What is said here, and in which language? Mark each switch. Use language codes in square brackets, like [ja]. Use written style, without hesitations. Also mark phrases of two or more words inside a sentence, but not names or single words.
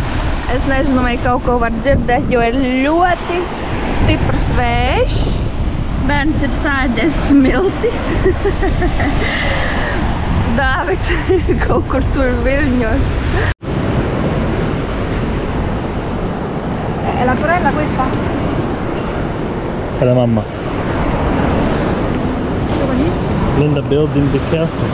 [lv] Es nezinu, vai kaut ko var dzirdēt, jo ir ļoti stiprs vējš. Bērns ir sēdies smiltis. Dāvids kaut kur tur viļņos. [it] È la sorella questa? È la mamma. Giovanissima. [en] Linda building the castle.